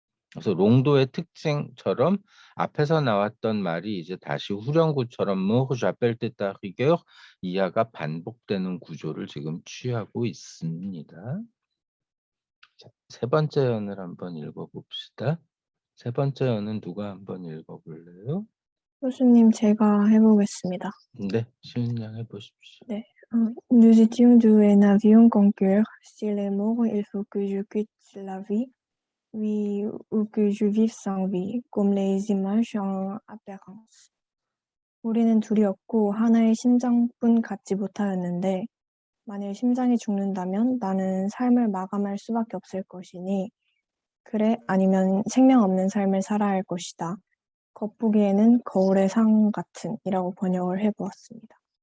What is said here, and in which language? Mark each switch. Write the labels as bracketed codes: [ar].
[ko] 그래서 롱도의 특징처럼 앞에서 나왔던 말이 이제 다시 후렴구처럼 뭐 [fr] j'appelle de ta rigueur, [ko] 이하가 반복되는 구조를 지금 취하고 있습니다. 자, 세 번째 연을 한번 읽어봅시다. 세 번째 연은 누가 한번 읽어볼래요? 교수님, 제가 해보겠습니다. 네, 시은 양 해보십시오. 네. [fr] Nous étions deux et n'avions qu'un cœur. S'il est mort, il faut que je quitte la vie, oui, ou que je vive sans vie, comme les images en apparence. [ko] 우리는 둘이었고 하나의 심장뿐 갖지 못하였는데 만일 심장이 죽는다면 나는 삶을 마감할 수밖에 없을 것이니 그래 아니면 생명 없는 삶을 살아야 할 것이다. 겉보기에는 거울의 상 같은이라고 번역을 해보았습니다.